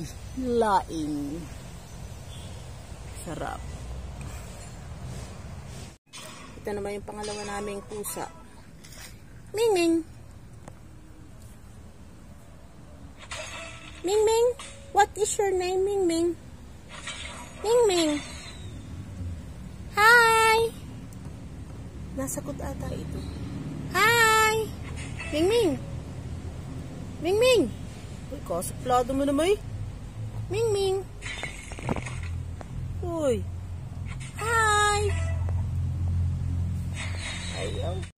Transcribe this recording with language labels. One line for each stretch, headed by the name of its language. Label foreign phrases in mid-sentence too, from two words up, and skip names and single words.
Filipino: Laing. Sarap. Ito naman yung pangalawa naming pusa. Ming Ming. Ming Ming.
English: What is your name,
Filipino: Ming Ming? Ming Ming. Hi. Nasakot ata ito. Hi! Ming-Ming! Ming-Ming! Uy, kasuplado mo naman eh. Ming-Ming! Uy! Hi! Ayaw.